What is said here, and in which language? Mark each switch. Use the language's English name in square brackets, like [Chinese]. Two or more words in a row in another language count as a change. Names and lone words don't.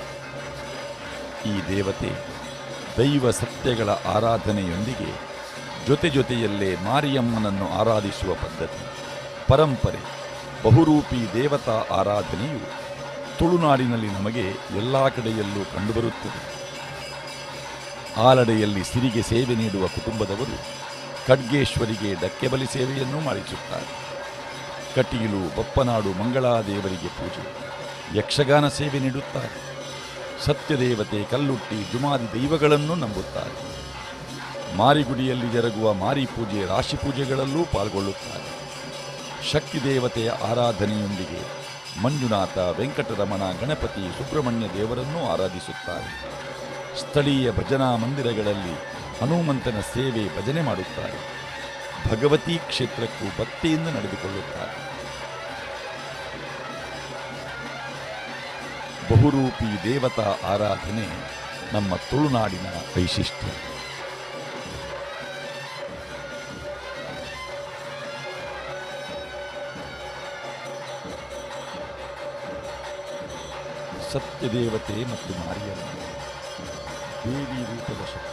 [Kannada] ಈ ದೇವತೆ ದೈವ ಸತ್ಯಗಳ ಆರಾಧನೆಯೊಂದಿಗೆ ಜೊತೆಯಲ್ಲೇ ಮಾರಿಯಮ್ಮನನ್ನು ಆರಾಧಿಸುವ ಪದ್ಧತಿ, ಪರಂಪರೆ, ಬಹುರೂಪಿ ದೇವತಾ ಆರಾಧನೆಯು ತುಳುನಾಡಿನಲ್ಲಿ ನಮಗೆ ಎಲ್ಲ ಕಡೆಯಲ್ಲೂ ಕಂಡುಬರುತ್ತದೆ. ಆಲಡೆಯಲ್ಲಿ ಸಿರಿಗೆ ಸೇವೆ ನೀಡುವ ಕುಟುಂಬದವರು ಖಡ್ಗೇಶ್ವರಿಗೆ ಡಕ್ಕೆಬಲಿ ಸೇವೆಯನ್ನೂ ಮಾಡಿಸುತ್ತಾರೆ. ಕಟೀಲು, ಬಪ್ಪನಾಡು, ಮಂಗಳಾದೇವರಿಗೆ ಪೂಜೆ, ಯಕ್ಷಗಾನ ಸೇವೆ ನೀಡುತ್ತಾರೆ. ಸತ್ಯದೇವತೆ, ಕಲ್ಲುಟ್ಟಿ, ಜುಮಾದಿ ದೈವಗಳನ್ನು ನಂಬುತ್ತಾರೆ. ಮಾರಿಗುಡಿಯಲ್ಲಿ ಜರುಗುವ ಮಾರಿ ಪೂಜೆ, ರಾಶಿ ಪೂಜೆಗಳಲ್ಲೂ ಪಾಲ್ಗೊಳ್ಳುತ್ತಾರೆ. ಶಕ್ತಿ ದೇವತೆಯ ಆರಾಧನೆಯೊಂದಿಗೆ ಮಂಜುನಾಥ, ವೆಂಕಟರಮಣ, ಗಣಪತಿ, ಸುಬ್ರಹ್ಮಣ್ಯ ದೇವರನ್ನೂ ಆರಾಧಿಸುತ್ತಾರೆ. ಸ್ಥಳೀಯ ಭಜನಾ ಮಂದಿರಗಳಲ್ಲಿ ಹನುಮಂತನ ಸೇವೆ, ಭಜನೆ ಮಾಡುತ್ತಾರೆ. ಭಗವತಿ ಕ್ಷೇತ್ರಕ್ಕೂ ಭಕ್ತಿಯಿಂದ ನಡೆದುಕೊಳ್ಳುತ್ತಾರೆ. ಬಹುರೂಪಿ ದೇವತಾ ಆರಾಧನೆ ನಮ್ಮ ತುಳುನಾಡಿನ ವೈಶಿಷ್ಟ್ಯ. ಸತ್ಯದೇವತೆ ಮತ್ತು ಮಾರಿಯಮ್ಮ ದೇವಿ ರೂಪದ ಶಕ್ತಿ.